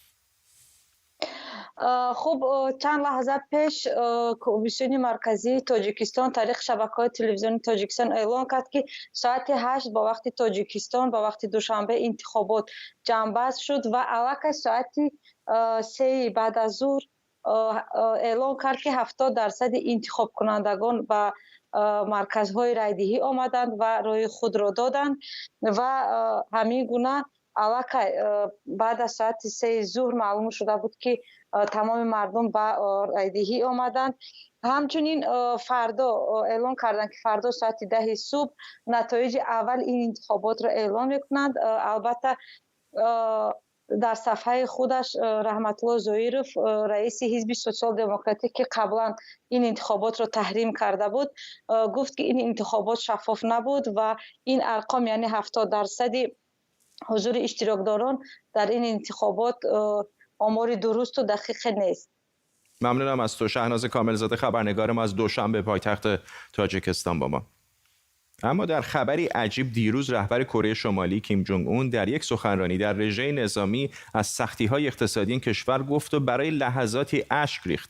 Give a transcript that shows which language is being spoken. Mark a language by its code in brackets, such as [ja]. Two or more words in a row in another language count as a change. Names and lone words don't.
[fa] خب چند لحظه پیش کمیسیون مرکزی تاجیکستان طریق شبکه‌های تلویزیونی تاجیکستان اعلام کرد که ساعت 8 با وقت تاجیکستان با وقت دوشنبه انتخابات جمع‌بست شد و الک ساعت 3 بعد از ظهر اعلام کرد که 70% انتخاب کنندگان و مرکزهای رایدهی آمدند و رای خود را دادند و همین گونه [tg] аллакай баъд аз соати 3 зуҳр маълум шуда буд ки тамоми мардум ба райдиҳӣ омаданд. ҳамчунин фардо эълон карданд ки фардо соати 10 субҳ натоиҷи аввал ин интихоботро эълон мекунанд. албатта дар сафҳаи худаш раҳматулло зоиров, раиси ҳизби социал-демократӣ, ки қаблан ин интихоботро таҳрим карда буд, гуфт ки ин интихобот шаффоф набуд ва ин арқом яъне 70% ҳузури иштирокдорон дар ин интихобот [fa] آمار درست و دقیق نیست. ممنونم از تو. شهناز کاملزاده خبرنگار ما از دوشنبه پایتخت تاجیکستان با ما. اما در خبری عجیب دیروز رهبر کره شمالی کیم جونگ اون در یک سخنرانی در رژه نظامی از سختی‌های اقتصادی این کشور گفت و برای لحظاتی اشک ریخت.